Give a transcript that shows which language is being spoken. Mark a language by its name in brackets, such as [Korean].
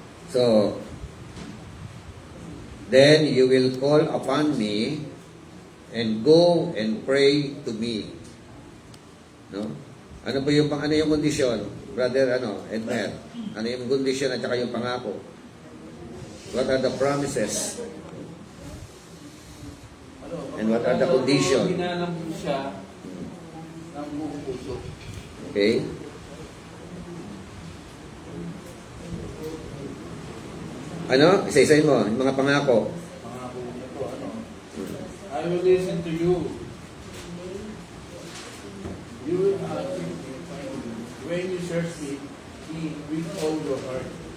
[English] So, then you will call upon me and go and pray to me. [Filipino] No? Ano ba yung ano yung kondisyon? Brother Edmer. Ano yung kondisyon at saka yung pangako? [English] What are the promises? And what are the conditions? [Filipino] Ginalang mo siya ng buong puso. [English] Okay? [Filipino] Ano? Isa-isahin mo, yung mga pangako. Pangako niya po, [English] I will listen to you. You will when you search me with all your heart.